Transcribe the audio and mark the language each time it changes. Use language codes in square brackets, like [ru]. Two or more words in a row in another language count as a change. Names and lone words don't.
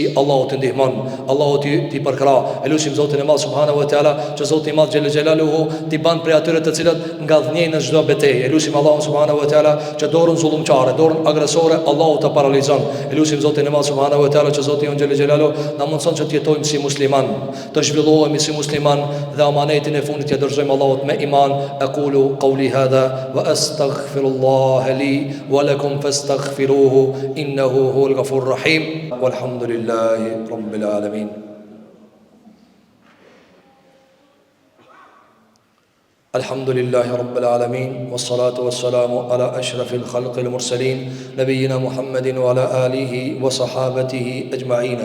[sq] Allahu të ndihmon, Allahu ti përkra. E lusim Zotin e Madh [ar] سبحانه وتعالى, [sq] që Zoti i Madh [ar] جل جلاله [sq] ti ban prej atyre të cilët nga dhënjejnë në çdo betejë. E lusim Allahun [ar] سبحانه وتعالى [sq] që dorën zullumçare, dorën agresore Allahu ta paralizon. E lusim Zotin e Madh [ar] سبحانه وتعالى [sq] që Zoti i [ar] جل جلاله [sq] na mundson që të jetojmë si musliman, të zhvillohemi si musliman dhe amanetin e fundit t'ia dorëzojmë Allahut me iman. [ar] أقول قولي هذا وأستغفر الله لي ولكم فاستغفروه إنه هو الغفور الرحيم. والحمد لله رب العالمين. الحمد لله رب العالمين والصلاة والسلام على أشرف الخلق المرسلين نبينا محمد وعلى آله وصحابته أجمعين.